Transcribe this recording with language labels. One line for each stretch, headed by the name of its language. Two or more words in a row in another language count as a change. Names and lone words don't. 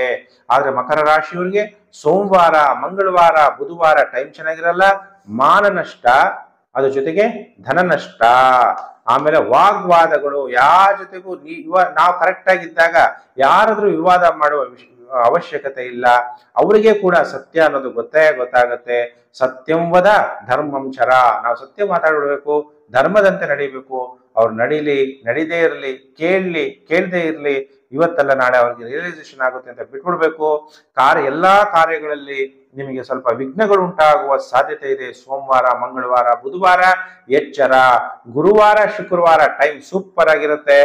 Kannada: ಆದ್ರೆ ಮಕರ ರಾಶಿಯವರಿಗೆ ಸೋಮವಾರ, ಮಂಗಳವಾರ, ಬುಧವಾರ ಟೈಮ್ ಚೆನ್ನಾಗಿರಲ್ಲ. ಮಾನ ನಷ್ಟ, ಅದ್ರ ಜೊತೆಗೆ ಧನ ನಷ್ಟ, ಆಮೇಲೆ ವಾಗ್ವಾದಗಳು, ಯಾರ ಜೊತೆಗೂ ನಾವು ಕರೆಕ್ಟ್ ಆಗಿದ್ದಾಗ ಯಾರಾದ್ರೂ ವಿವಾದ ಮಾಡುವ ಅವಶ್ಯಕತೆ ಇಲ್ಲ. ಅವರಿಗೆ ಕೂಡ ಸತ್ಯ ಅನ್ನೋದು ಗೊತ್ತಾಗತ್ತೆ.
Sanskrit: ಸತ್ಯಂ ವದ ಧರ್ಮಂ ಚರ,
Kannada: ನಾವು ಸತ್ಯ ಮಾತಾಡಬೇಕು, ಧರ್ಮದಂತೆ ನಡೀಬೇಕು. ಅವ್ರು ನಡೀದೇ ಇರಲಿ, ಕೇಳದೇ ಇರಲಿ, ಇವತ್ತಲ್ಲ ನಾಳೆ ಅವ್ರಿಗೆ ರಿಯಲೈಸೇಷನ್ ಆಗುತ್ತೆ ಅಂತ ಬಿಟ್ಬಿಡ್ಬೇಕು. ಎಲ್ಲಾ ಕಾರ್ಯಗಳಲ್ಲಿ ನಿಮಗೆ ಸ್ವಲ್ಪ ವಿಘ್ನಗಳು ಉಂಟಾಗುವ ಸಾಧ್ಯತೆ ಇದೆ. ಸೋಮವಾರ, ಮಂಗಳವಾರ, ಬುಧವಾರ ಎಚ್ಚರ. ಗುರುವಾರ, ಶುಕ್ರವಾರ ಟೈಮ್ ಸೂಪರ್ ಆಗಿರುತ್ತೆ.